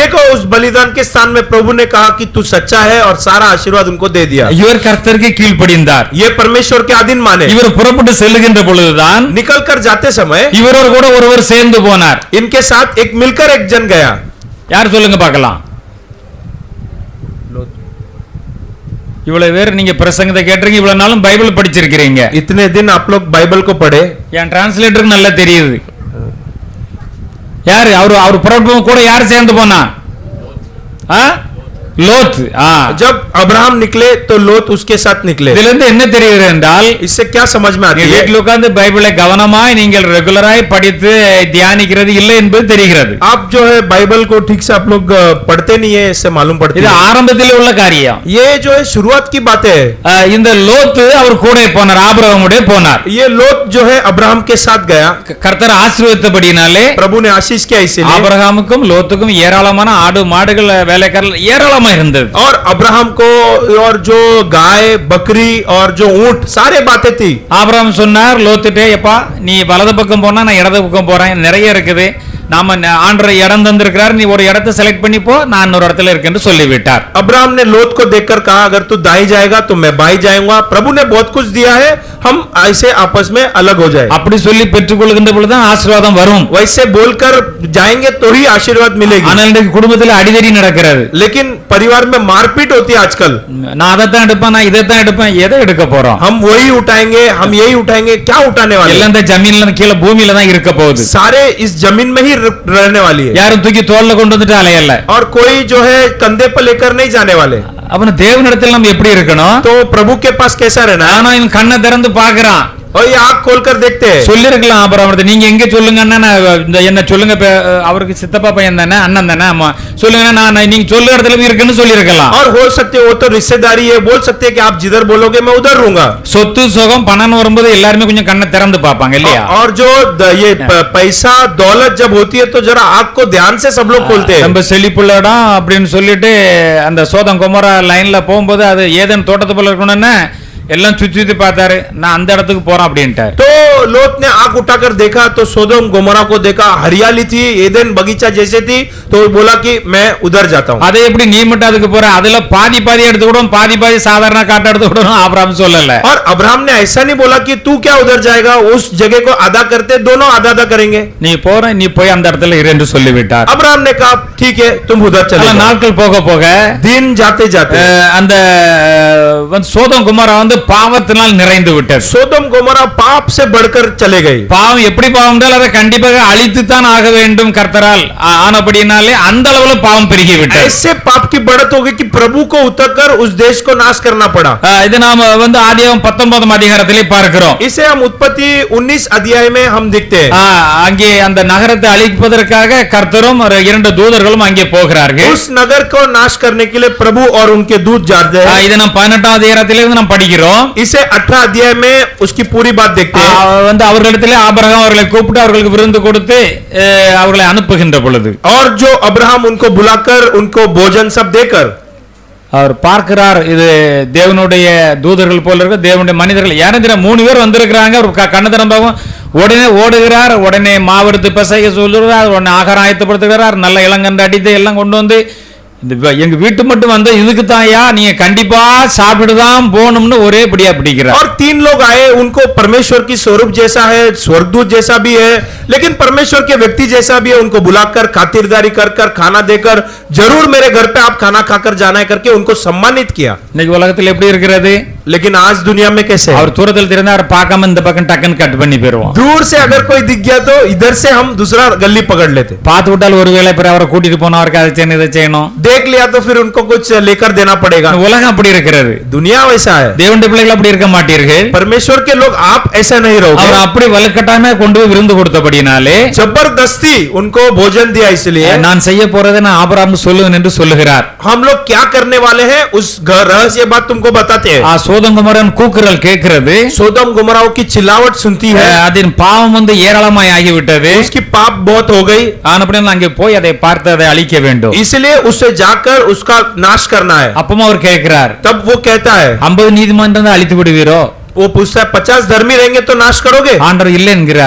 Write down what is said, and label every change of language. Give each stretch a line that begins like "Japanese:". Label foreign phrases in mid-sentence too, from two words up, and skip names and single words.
Hindi: देखो उस बलिदान के स्थान में प्रभु ने कहा कि तू सच्चा है और सारा आशीर्वाद उनको दे दिया.
Tamil: இவர் கர்த்தருக்கு கீழ்ப்படிந்தார்.
Hindi: ये परमेश्वर के अधीन माने.
Tamil: இவர் புறப்பட்டு செல்லுகின்ற பொழுதுதான்
Hindi: निकल कर जाते समय
Tamil: இவரோடு கூட ஒருவர் சேர்ந்து போனார்.
Hindi: इनके साथ एक मिलकर एक जन गया.
Tamil: யார் சொல்லுங்க பார்க்கலாம். இவ்வளவு பேர் நீங்க பிரசங்கத்தை கேட்டிருக்கீங்க, இவ்வளவு நாளும் பைபிள் படிச்சிருக்கிறீங்க.
Hindi: इतने दिन आप लोग बाइबल को पढ़े.
Tamil: என் டிரான்ஸ்லேட்டருக்கு நல்லா தெரியுது. யாரு அவர் புறப்படும் கூட யார் சேர்ந்து போனா? லோத்.
Hindi: जब अब्राहम निकले तो लोत उसके साथ निकले.
Tamil: இதுல இருந்து என்ன தெரியுது என்றால்,
Hindi: इससे क्या समझ में आती है?
Tamil: வீட்டில் உட்கார்ந்து பைபிளை கவனமாய் நீங்கள் ரெகுலராய் படித்து தியானிக்கிறது இல்லை என்பது தெரிகிறது.
Hindi: आप जो है बाइबल को ठीक से आप लोग पढ़ते नहीं है, इससे मालूम पड़ती
Tamil: இது
Hindi: है.
Tamil: ஆரம்பத்தில் உள்ள காரியம்.
Hindi: ये जो है शुरुआत की बात है.
Tamil: இந்த லோத் அவர் கூட போனார், ஆபிரகாமோட போனார்.
Hindi: ये लोत जो है अब्राहम के साथ गया.
Tamil: கர்த்தர் ஆசீர்வதித்தபடினாலே
Hindi: प्रभु ने आशीष किया इसीलिए.
Tamil: ஆபிரகாமுக்கும் லோத்துக்கும் ஏராளமான ஆடு மாடுகள் வேலைக்காரர்கள் ஏராளமா இருந்தது.
Hindi: और अब्राहम को और जो गाय बकरी और जो ऊंट सारे बातें थी.
Tamil: ஆபிரகாம் சொன்னார் லோத்துட்டே, எப்பா நீ வலது பக்கம் போனா நான் இடது பக்கம் போறேன், நிறைய இருக்குது, நாம ஆண்டவர் இடம் தந்திருக்கிறார், நீ ஒரு இடத்தை செலக்ட் பண்ணி போ, நான் இன்னொரு இடத்துல இருக்கேன்னு சொல்லிவிட்டார்.
Hindi: अब्राहम ने लोत को देखकर कहा, अगर तू दाई जाएगा तो मैं बाई जाऊंगा. प्रभु ने बहुत कुछ दिया है, हम ऐसे आपस में अलग हो जाए.
Tamil: அப்படி சொல்லி பெற்றுக்கொள்கின்ற பொழுதுதான் ஆசீர்வாதம் வரும்.
Hindi: वैसे बोलकर जाएंगे तो ही आशीर्वाद मिलेगी.
Tamil: ஆனால் இன்றைக்கு குடும்பத்தில் அடிதடி நடக்கிறது.
Hindi: लेकिन परिवार में मारपीट होती है आजकल.
Tamil: நான் அதைத்தான் எடுப்பேன், நான் இதைத்தான் எடுப்பேன், எதை எடுக்க போறோம்?
Hindi: हम वही उठाएंगे, हम यही उठाएंगे, क्या उठाने वाले?
Tamil: எல்லாம் இந்த ஜமீன்ல கீழே பூமியில தான் இருக்க போகுது.
Hindi: सारे इस जमीन में ही रहने वाली है.
Tamil: யாரும் தூக்கி தோல்ல கொண்டு வந்துட்டு அலையல்ல.
Hindi: और कोई जो है कंधे पर लेकर नहीं जाने वाले.
Tamil: அப்ப தேவனிடத்தில் நம்ம எப்படி இருக்கணும்?
Hindi: तो प्रभु के पास कैसा रहना है?
Tamil: ஆனா இவன் கண்ணை திறந்து பாக்குறான்.
Hindi: और ये आँख खोलकर देखते हैं.
Tamil: சொல்லிருக்கலாம் அப்புறம் நீங்க எங்க சொல்லுங்க அண்ணா, என்ன சொல்லுங்க, அவருக்கு சித்தப்பா பையன் தானே, அண்ணன் தானே, ஆமா சொல்லுங்க, நான் நீங்க சொல்லுற இடத்துல இருக்குன்னு சொல்லிருக்கலாம்.
Hindi: और हो सकते वो तो रिश्तेदारी है, बोल सकते हैं कि आप जिधर बोलोगे मैं उधर रहूंगा.
Tamil: சொத்து சுகம் பணம் வரும்போது எல்லாருமே கொஞ்சம் கண்ணை திறந்து பாப்பாங்க இல்லையா?
Hindi: और जो ये पैसा दौलत जब होती है तो जरा आँख को ध्यान से सब लोग खोलते हैं.
Tamil: நம்ம செழிப்புள்ள இடம் அப்படின்னு சொல்லிட்டு அந்த சோதம் கொமோரா லைன்ல போகும்போது அது ஏதேன் தோட்டத்து போல இருக்கணும்னு எல்லாம் சுத்தி சுத்தி பார்த்தாரு, நான் அந்த இடத்துக்கு போறேன் அப்படின்ட்டார்.
Hindi: तो लोत ने आंख उठाकर देखा तो सोदोम गोमोरा को देखा, हरियाली थी, एदेन बगीचा जैसे थी, तो बोला कि मैं उधर जाता हूं.
Tamil: அதை எப்படி நீ மட்டும் அதுக்கு போற, அதுல பாதி பாதி எடுத்துக்கிடும், பாதி பாதி சாதாரண காட்ட எடுத்துக்கிடும் ஆபிரகாம் சொல்லல.
Hindi: और अब्राहम ने ऐसा नहीं बोला कि तू क्या उधर जाएगा, उस जगह को आधा करते, दोनों आधा आधा करेंगे.
Tamil: நீ போற, நீ போய் அந்த இடத்துல இரு என்று சொல்லிவிட்டார்.
Hindi: अब्राहम ने कहा ठीक है तुम उधर चले जाओ.
Tamil: நாட்கள் போக போக
Hindi: दिन जाते जाते
Tamil: அந்த சோதம் குமாரா வந்து பாவத்தினால் நிறைந்து விட்டது.
Hindi: सोदोम गोमोरा पाप से बढ़कर चले गए.
Tamil: பாவம் எப்படி பாவம் என்றால் அதை கண்டிப்பாக அழித்துத்தான் ஆக வேண்டும் கர்த்தரால் ஆனபடினாலே அந்த அளவுல பாவம் பெருகி விட்டது.
Hindi: ऐसे पाप की बढ़त हो गई कि प्रभु को उतरकर उस देश को नाश करना पड़ा.
Tamil: இது நாம வந்து ஆதியாகமம் 19 அதிகாரத்திலே பார்க்கிறோம்.
Hindi: इसे हम उत्पत्ति 19 अध्याय में हम देखते हैं.
Tamil: அங்கே அந்த நகரத்தை அழிப்பதற்காக கர்த்தரும் இரண்டு தூதர்களும் அங்கே போகிறார்கள்.
Hindi: उस नगर को नाश करने के लिए प्रभु और उनके दूत जाते हैं.
Tamil: இதை நாம் 18 அதிகாரத்திலே நாம் படிக்கிறோம்.
Hindi: इसे 18 अध्याय में उसकी पूरी बात देखते हैं.
Tamil: வந்து அவர்களிடத்திலே ஆபிரகாம் அவர்களை கூப்பிட்டு அவர்களுக்கு விருந்து கொடுத்து அவர்களை அனுப்புகின்ற பொழுது
Hindi: और जो अब्राहम उनको बुलाकर उनको भोजन सब देकर
Tamil: அவர் பார்க்கிறார், இது தேவனுடைய தூதர்கள் போல இருக்கு, தேவனுடைய மனிதர்கள். யாரும் 3 பேர் வந்திருக்கிறாங்க. அவர் கண்ணு திறந்தாவும் உடனே ஓடுகிறார், உடனே மாவெடுத்து பிசைய சொல்லுகிறார், உடனே ஆகாரம் ஆயத்தப்படுத்துகிறார், நல்ல இளங்கன்று அடித்து எல்லாம் கொண்டு வந்து இந்த எங்க வீட்டு மட்டும் வந்து இதுக்கு தான்யா நீங்க கண்டிப்பா சாப்பிட்டுதான் போகணும்னு ஒரே படியா பிடிக்கிறார்.
Hindi: और 3 लोग आए, उनको परमेश्वर की स्वरूप जैसा है, स्वर्गदूत जैसा भी है, लेकिन परमेश्वर के व्यक्ति जैसा भी है. उनको बुलाकर खातिरदारी कर कर खाना देकर जरूर मेरे घर पे आप खाना खाकर जाना है करके उनको सम्मानित किया.
Tamil: இன்னைக்கு உலகத்தில் எப்படி இருக்கிறது?
Hindi: लेकिन आज दुनिया में कैसे है?
Tamil: அவர் தூரத்தில் தெரிந்தார், பார்க்காம இந்த பக்கம் டக்குன்னு கட் பண்ணி போயிருவோம்.
Hindi: दूर से अगर कोई दिख गया तो इधर से हम दूसरा गली पकड़ लेते.
Tamil: பார்த்து விட்டால் ஒருவேளை பிற அவரை கூட்டிட்டு போனா அவருக்கு அதை செய்யணும் இதை செய்யணும்.
Hindi: देख लिया तो फिर उनको कुछ लेकर देना पड़ेगा.
Tamil: உலகம் அப்படி இருக்கிறது.
Hindi: दुनिया वैसा है.
Tamil: தேவனுடைய பிள்ளைகள் அப்படி இருக்க மாட்டீர்கள்.
Hindi: परमेश्वर के लोग आप ऐसा नहीं रहोगे.
Tamil: அவர் அப்படி வலுக்கட்டாயமே கொண்டு போய் விருந்து கொடுத்தபடினாலே
Hindi: जबरदस्ती उनको भोजन दिया. इसलिए
Tamil: நான் செய்ய போறதை நான் ஆபிரகாமுக்கு சொல்லுவேன் என்று சொல்லுகிறார்.
Hindi: हम लोग क्या करने वाले हैं उस रहस्य बात तुमको बताते हैं.
Tamil: சோதம் குமாரன் கூக்குரல் கேட்கிறது.
Hindi: सोदम गोमराओं की चिल्लावट सुनती है.
Tamil: அதன் பாவம் வந்து ஏராளமாய் ஆகிவிட்டது.
Hindi: उसकी पाप बहुत हो गई.
Tamil: ஆனபடியால் அங்கே போய் அதை பார்த்து அதை அழிக்க வேண்டும்.
Hindi: इसलिए उससे जाकर उसका नाश करना है.
Tamil: அப்பவும் அவர் கேட்கிறார்,
Hindi: तब वो कहता है,
Tamil: 50 நீதிமான் இருந்தா அழித்து விடுவீரோ?
Hindi: वो पूछता है 50 धर्मी रहेंगे तो नाश करोगे?
Tamil: ஆண்டவர் இல்லை என்கிறார்.